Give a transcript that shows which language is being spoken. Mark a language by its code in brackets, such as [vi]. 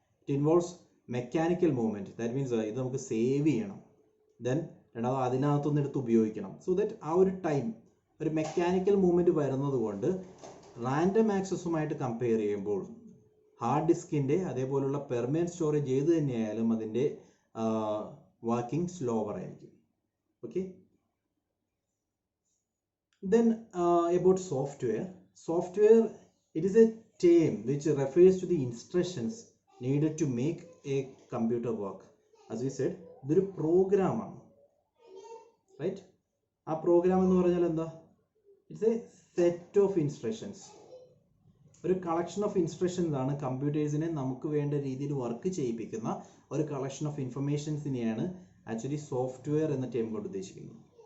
[en] it involves mechanical movement, [ml] that means ഇത് നമുക്ക് save ചെയ്യണം, ദെൻ രണ്ടാമത് അതിനകത്തൊന്ന് എടുത്ത് ഉപയോഗിക്കണം. സോ ദാറ്റ് ആ ഒരു ടൈം ഒരു മെക്കാനിക്കൽ മൂവ്മെൻറ്റ് വരുന്നത് കൊണ്ട് റാൻഡം ആക്സസുമായിട്ട് കമ്പയർ ചെയ്യുമ്പോൾ ഹാർഡ് ഡിസ്കിൻ്റെ അതേപോലുള്ള പെർമനന്റ് സ്റ്റോറേജ് ഏത് തന്നെയായാലും അതിൻ്റെ വർക്കിംഗ് സ്ലോവർ ആയിരിക്കും. [en] Okay, then about software it is a term which refers to the instructions needed to make a computer work. As we said, [ml] ഇതൊരു programme ആണ്, റൈറ്റ്? ആ programme എന്ന് പറഞ്ഞാൽ എന്താ? It's A set of instructions, ഒരു collection of instructions ആണ് കമ്പ്യൂട്ടേഴ്സിനെ നമുക്ക് വേണ്ട രീതിയിൽ വർക്ക് ചെയ്യിപ്പിക്കുന്ന ഒരു കളക്ഷൻ ഓഫ് ഇൻഫർമേഷൻസിനെയാണ് ആക്ച്വലി സോഫ്റ്റ്വെയർ എന്ന ടേം കൊണ്ട് ഉദ്ദേശിക്കുന്നത്.